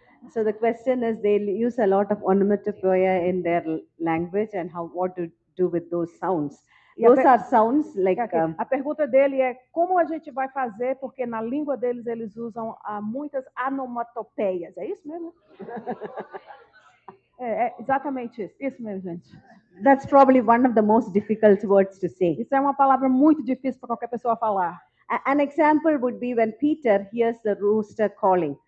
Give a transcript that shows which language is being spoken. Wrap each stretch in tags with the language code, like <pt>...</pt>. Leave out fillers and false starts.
<en>So the question is, they use a lot of onomatopoeia in their language, and what to do with those sounds. Those are sounds like.</en> <pt>A pergunta dele é como a gente vai fazer, porque na língua deles eles usam muitas onomatopeias. É isso mesmo? É exatamente isso. Isso mesmo, gente.</pt> <en>That's probably one of the most difficult words to say.</en> <pt>Isso é uma palavra muito difícil para qualquer pessoa falar.</pt> <en>An example would be when Peter hears the rooster calling.</en>